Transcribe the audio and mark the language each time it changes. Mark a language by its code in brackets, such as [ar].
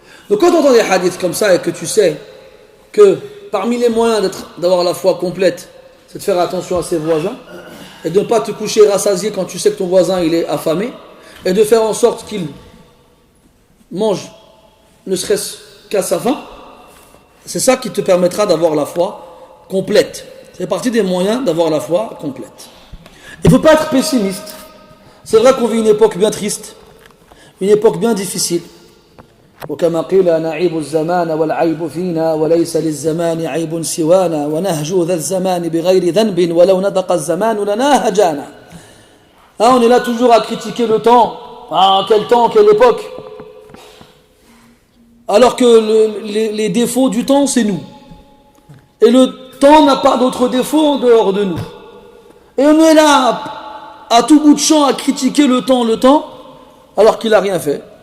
[fr] Donc quand tu entends des hadiths comme ça et que tu sais que parmi les moyens d'avoir la foi complète, c'est de faire attention à ses voisins et de ne pas te coucher rassasié quand tu sais que ton voisin il est affamé, et de faire en sorte qu'il mange ne serait-ce qu'à sa faim, C'est ça qui te permettra d'avoir la foi complète. C'est partie des moyens d'avoir la foi complète. Il ne faut pas être pessimiste. C'est vrai qu'on vit une époque bien triste, une époque bien difficile. [ar] وكما قيل نعيب الزمان والعيب فينا وليس للزمان عيب سوانا ونهجو ذا الزمان بغير ذنب ولو نطق الزمان لنا هجانا. [fr] On est là toujours à critiquer le temps. Ah, quel temps, quelle époque. Alors que les défauts du temps, c'est nous. Et le temps n'a pas d'autre défaut en dehors de nous. Et on est là, à tout bout de champ, à critiquer le temps, alors qu'il n'a rien fait.